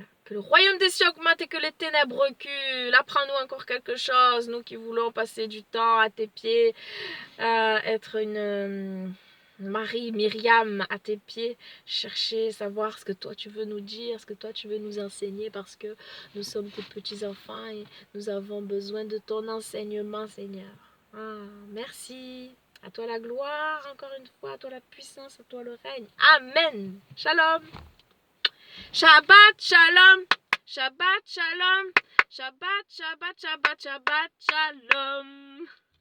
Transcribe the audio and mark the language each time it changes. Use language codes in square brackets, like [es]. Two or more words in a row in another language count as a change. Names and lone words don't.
[fr] Que le royaume des cieux augmente et que les ténèbres reculent. Apprends-nous encore quelque chose, nous qui voulons passer du temps à tes pieds, être une Marie, Myriam, à tes pieds, chercher, savoir ce que toi tu veux nous dire, ce que toi tu veux nous enseigner, parce que nous sommes tes petits-enfants et nous avons besoin de ton enseignement, Seigneur. Ah, merci. À toi la gloire, encore une fois, à toi la puissance, à toi le règne. [he] אמן. שלום. שבת שלום. שבת שלום. שבת, שבת, שבת, שבת שלום.